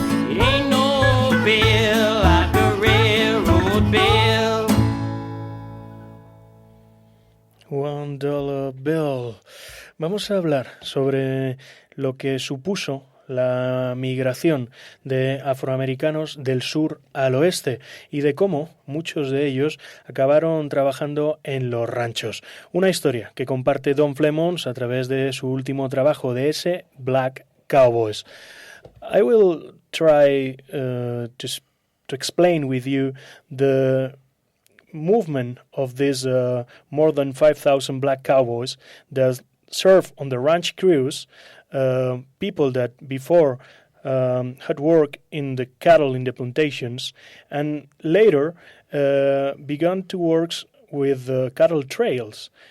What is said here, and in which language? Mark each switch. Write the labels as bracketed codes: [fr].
[en] Ain't no bill like a railroad bill. $1 bill. [es] Vamos a hablar sobre lo que supuso la migración de afroamericanos del sur al oeste y de cómo muchos de ellos acabaron trabajando en los ranchos. Una historia que comparte Don Flemons a través de su último trabajo de ese Black Cowboys. [en] I will try to explain with you the movement of these more than 5,000 black cowboys that serve on the ranch crews, people that before had worked in the cattle in the plantations and later began to work with cattle trails.